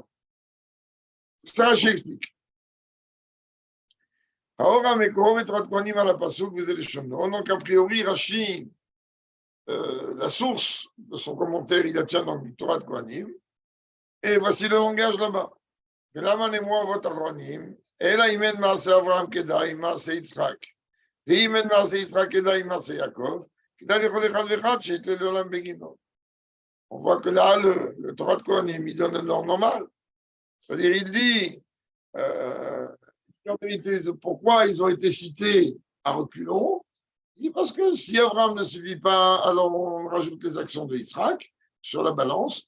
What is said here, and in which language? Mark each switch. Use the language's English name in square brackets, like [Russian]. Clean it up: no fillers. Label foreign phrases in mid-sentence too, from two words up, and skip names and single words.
[French] Ça, j'explique. Donc, a priori, Rashi, la source de son commentaire, il la tient dans le Torah de Kohanim. Et voici le langage là-bas. [Hebrew] ולמה נאמרו אבות אחרונים, אלא אם אין מעשה אברהם כדאי, מעשה יצחק. ואם אין מעשה יצחק כדאי, מעשה יעקב, כדאי לכל אחד ואחד שיתלה לעולם בגינו. [French] On voit que là, le Torah de Kohanim, il donne un ordre normal. C'est-à-dire, il dit, en vérité, pourquoi ils ont été cités à reculons. Il dit parce que si Abraham ne suffit pas, alors on rajoute les actions de Yitzhak sur la balance.